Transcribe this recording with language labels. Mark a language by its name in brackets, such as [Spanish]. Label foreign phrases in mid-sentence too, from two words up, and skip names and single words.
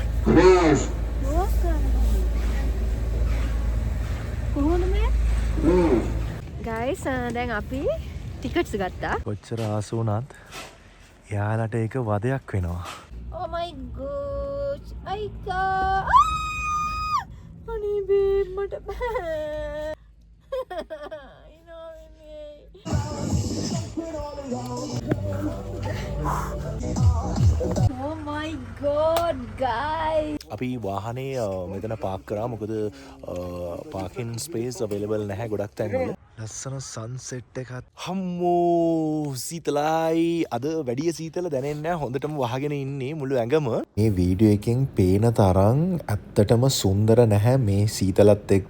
[English] Please. [Sinhala] කොහොමද මේ? [English] Please. [Sinhala] guys දැන් අපි ටිකට්ස් ගත්තා. කොච්චර ආස වුණත් එයාලට ඒක වදයක් වෙනවා. [English] Oh my gosh. [Sinhala] අයිකා. අනේ බේබ් මට බෑ. [English] Oh my god guys. [Sinhala] අපි වාහනේ මෙතන පාක් කරා මොකද [English] parking space available [Sinhala] නැහැ ගොඩක් තැන්වල. ලස්සන සන්සෙට් එකක්. හම්මෝ සීතලයි. අද වැඩි සීතල දැනෙන්නේ නැහැ. හොඳටම වහගෙන ඉන්නේ මුළු ඇඟම. මේ වීඩියෝ එකෙන් පේන තරම් ඇත්තටම සුන්දර නැහැ මේ සීතලත් එක්ක.